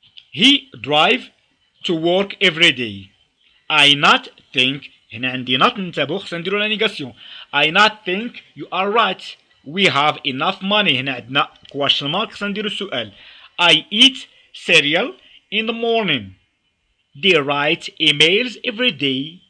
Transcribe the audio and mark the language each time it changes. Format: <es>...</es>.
<en>he drive to work every day. I not think.</en> <ar>هنا عندي not، ننتبهوا خصنا نديرو لا نيغاسيون.</ar> <en>I not think you are right. we have enough money.</en> <ar>هنا عندنا question mark خصنا نديرو السؤال.</ar> <en>I eat cereal in the morning. they write emails every day.</en>